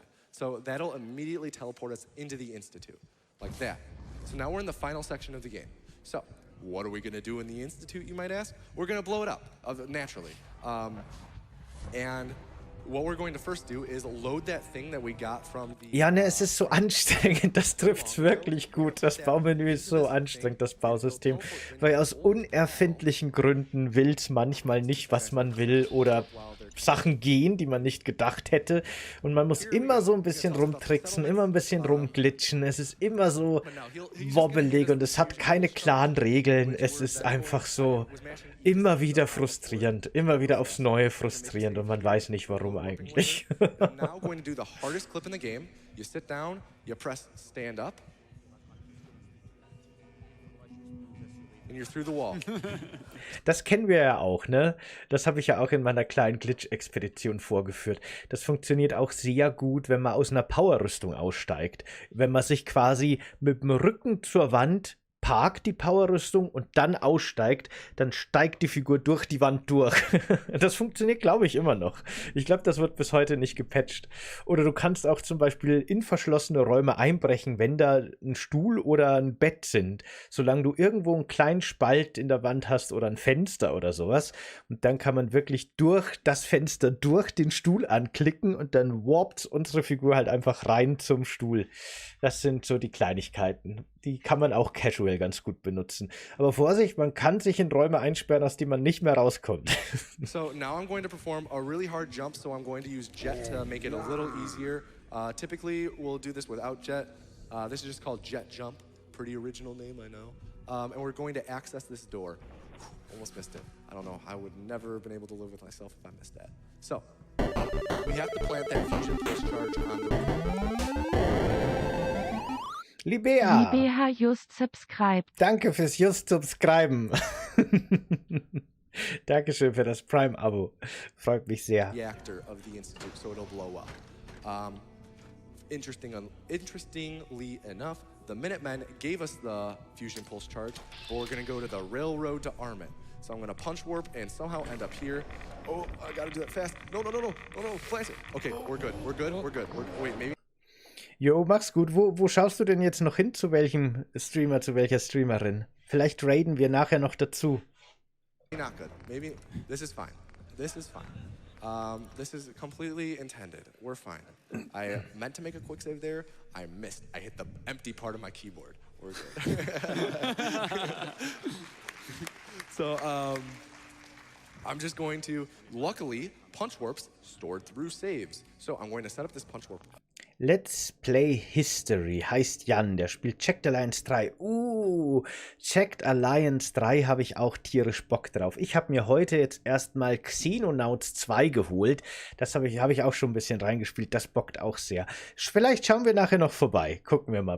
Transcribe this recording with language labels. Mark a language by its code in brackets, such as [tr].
[en] So that'll immediately teleport us into the Institute, like that. So now we're in the final section of the game. So, what are we gonna do in the Institute, you might ask? We're gonna blow it up, naturally. And what we're going to first do is load that thing that we got from the... [de] Ja, ne, es ist so anstrengend, das trifft's wirklich gut. Das Baumenü ist so anstrengend, das Bausystem, weil aus unerfindlichen Gründen will's manchmal nicht, was man will, oder Sachen gehen, die man nicht gedacht hätte. Und man muss immer so ein bisschen rumtricksen, immer ein bisschen rumglitschen. Es ist immer so wobbelig und es hat keine klaren Regeln. Es ist einfach so immer wieder frustrierend, immer wieder aufs Neue frustrierend und man weiß nicht, warum eigentlich. [en] Now going to do the hardest clip in the game. You sit down, you press stand up. And you're through the wall. [de] Das kennen wir ja auch, ne? Das habe ich ja auch in meiner kleinen Glitch-Expedition vorgeführt. Das funktioniert auch sehr gut, wenn man aus einer Powerrüstung aussteigt. Wenn man sich quasi mit dem Rücken zur Wand parkt, die Powerrüstung, und dann aussteigt, dann steigt die Figur durch die Wand durch. Das funktioniert, glaube ich, immer noch. Ich glaube, das wird bis heute nicht gepatcht. Oder du kannst auch zum Beispiel in verschlossene Räume einbrechen, wenn da ein Stuhl oder ein Bett sind, solange du irgendwo einen kleinen Spalt in der Wand hast oder ein Fenster oder sowas. Und dann kann man wirklich durch das Fenster, durch den Stuhl anklicken und dann warpt unsere Figur halt einfach rein zum Stuhl. Das sind so die Kleinigkeiten. Die kann man auch casual ganz gut benutzen. Aber Vorsicht, man kann sich in Räume einsperren, aus denen man nicht mehr rauskommt. [en] So now I'm going to perform a really hard jump, so I'm going to use Jet to make it a little easier. Typically, we'll do this without Jet. This is just called Jet Jump. Pretty original name, I know. And we're going to access this door. Almost missed it. I don't know. I would never have been able to live with myself if I missed that. So, we have to plant that fusion pulse charge on the roof. Libea, just subscribed. [de] Danke fürs just subscriben. Dankeschön für das Prime-Abo. Freut mich sehr. [en] Reactor of the Institute, so it'll blow up. Interestingly enough, the Minutemen gave us the fusion pulse charge, but we're gonna go to the railroad to arm it. So I'm gonna punch warp and somehow end up here. Oh, I gotta do that fast. No, plant it. Okay, we're good. Wait, maybe. [de] Jo, mach's gut. Wo schaust du denn jetzt noch hin? Zu welchem Streamer, zu welcher Streamerin? Vielleicht raiden wir nachher noch dazu. [en] Not good. Maybe this is fine. This is fine. This is completely intended. We're fine. I meant to make a quick save there. I missed. I hit the empty part of my keyboard. We're good. So I'm just going to, luckily, punch warps stored through saves. So I'm going to set up this punch warp. [de] Let's Play History heißt Jan, der spielt Checked Alliance 3. Checked Alliance 3 habe ich auch tierisch Bock drauf. Ich habe mir heute jetzt erstmal Xenonauts 2 geholt. Das habe ich auch schon ein bisschen reingespielt. Das bockt auch sehr. Vielleicht schauen wir nachher noch vorbei. Gucken wir mal.